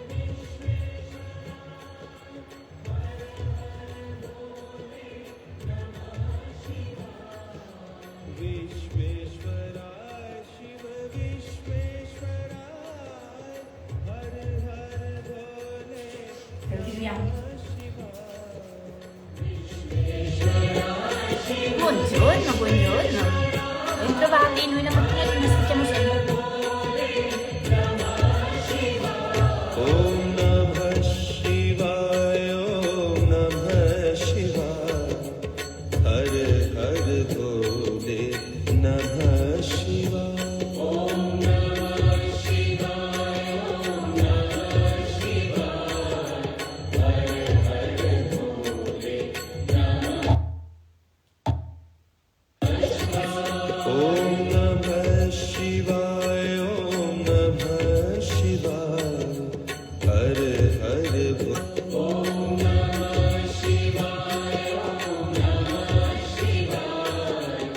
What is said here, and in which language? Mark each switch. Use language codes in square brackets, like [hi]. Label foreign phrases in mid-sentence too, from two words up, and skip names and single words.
[sa] विश्वेश्वराय हर हर बोले [it] Buongiorno, buongiorno. Bentrovati, noi la mattina ci aspettiamo sempre. [sa] ओम नमः शिवाय, ओम नमः शिवाय, हर हर भोले नमः शिवाय. ओम नमः शिवाय, ओम नमः शिवाय, हर हर भोले नमः ओम नमः शिवाय, ओम नमः शिवाय, हर हर ओम नमः शिवाय, ओम नमः शिवाय,